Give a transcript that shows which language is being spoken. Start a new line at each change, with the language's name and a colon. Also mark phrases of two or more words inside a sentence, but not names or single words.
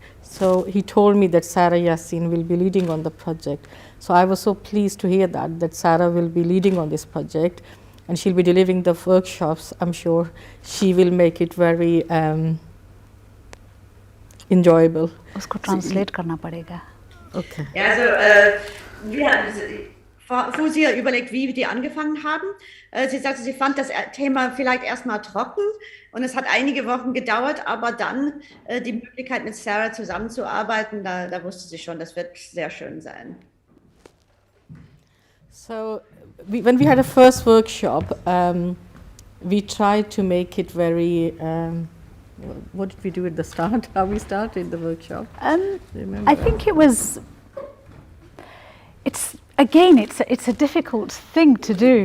English: So he told me that Sarah Yassin will be leading on the project. So I was so pleased to hear that Sarah will be leading on this project and she'll be delivering the workshops. I'm sure she will make it very enjoyable.
Hindi: उसको translate करना पड़ेगा.
English: Okay.
German: Ja, also Fusia überlegt, wie die angefangen haben. Sie sagte, sie fand das Thema vielleicht erstmal trocken und es hat einige Wochen gedauert, aber dann die Möglichkeit mit Sarah zusammenzuarbeiten, da wusste sie schon, das wird sehr schön sein.
English: So when we had a first workshop, we tried to make it very, what did we do at the start? How we started the workshop? I think it was, it's a difficult thing to do.